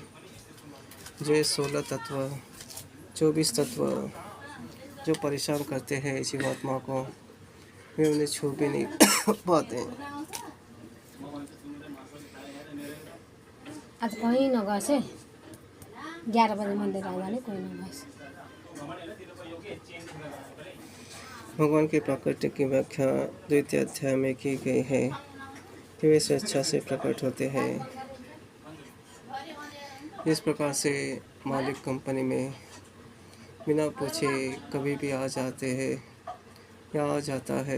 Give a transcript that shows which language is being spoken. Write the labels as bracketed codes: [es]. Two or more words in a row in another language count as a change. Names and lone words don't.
[hi] जो ये 16 तत्व, 24 तत्व जो परेशान करते हैं जीवात्मा को, वे उन्हें छू भी नहीं पाते। [ne] आज कहीं नगएछ है 11 बजे मंदिर आउँदा नि कोही नगएछ। [hi] भगवान की प्रकृति की व्याख्या द्वितीय अध्याय में की गई है कि वे स्वेच्छा से प्रकट होते हैं। इस प्रकार से मालिक कंपनी में बिना पूछे कभी भी आ जाते हैं या आ जाता है।